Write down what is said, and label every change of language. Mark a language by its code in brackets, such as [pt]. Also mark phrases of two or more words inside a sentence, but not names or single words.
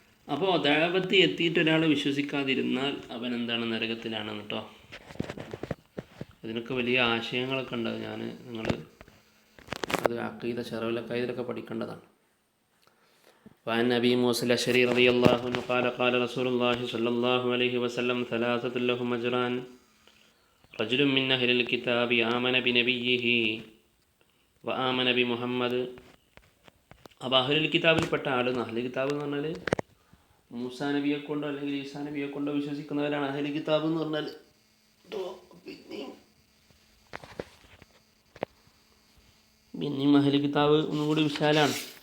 [ml] അപ്പോൾ ദഅവത്ത് എത്തിയിട്ട് ഒരാൾ വിശ്വസിക്കാതിരുന്നാൽ അവൻ എന്താണ്, നരകത്തിലാണ് കേട്ടോ. ഇതിനൊക്കെ വലിയ ആശയങ്ങളൊക്കെ ഉണ്ട്. നിങ്ങൾ അത് അഖീദ ശറഉൽ അഖീദയിലൊക്കെ പഠിക്കേണ്ടതാണ്. [ar] وعن أبي موسى الأشعري رضي الله عنه قال قال رسول الله صلى الله عليه وسلم ثلاثة لهم أجران رجل من أهل الكتاب آمن بنبيه وآمن بمحمد. [ml] അപ്പോൾ [ar] أهل الكتاب [ml] ആൾ, [ar] أهل الكتاب [ml] എന്ന് പറഞ്ഞാൽ മൂസാ നബിയെ കൊണ്ടോ അല്ലെങ്കിൽ ഈസാ നബിയെ കൊണ്ടോ വിശ്വസിക്കുന്നവരാണ് [ar] أهل الكتاب [ml] എന്ന് പറഞ്ഞാൽ. പിന്നെയും [ar] أهل الكتاب [ml] ഒന്നും കൂടി വിശാലാണ്.